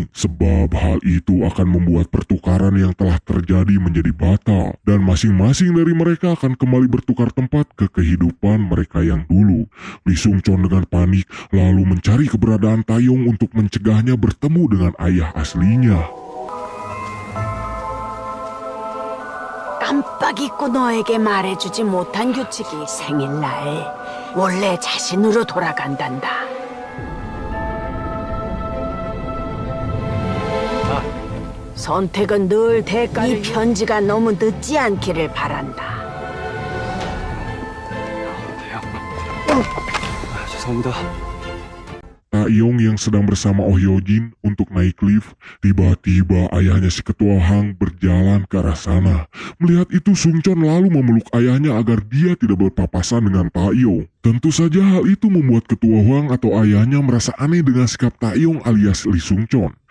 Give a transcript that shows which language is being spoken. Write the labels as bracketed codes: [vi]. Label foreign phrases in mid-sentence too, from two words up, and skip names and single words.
[id] Sebab hal itu akan membuat pertukaran yang telah terjadi menjadi batal. Dan masing-masing dari mereka akan kembali bertukar tempat ke kehidupan mereka yang dulu. Lee Sung Chon dengan panik lalu mencari keberadaan Taeyong untuk mencegahnya bertemu dengan ayah aslinya. [ko] 깜빡 잊고 너에게 말해주지 못한 규칙이 생일날 원래 자신으로 돌아간단다. 선택은 늘 대가를... 이 편지가 너무 늦지 않기를 바란다. 죄송합니다. [id] Taeyong yang sedang bersama Oh Hyojin untuk naik lift, tiba-tiba ayahnya si ketua Hang berjalan ke arah sana. Melihat itu, Sung Chon lalu memeluk ayahnya agar dia tidak berpapasan dengan Taeyong. Tentu saja hal itu membuat ketua Hang atau ayahnya merasa aneh dengan sikap Taeyong alias Lee Sung Chon.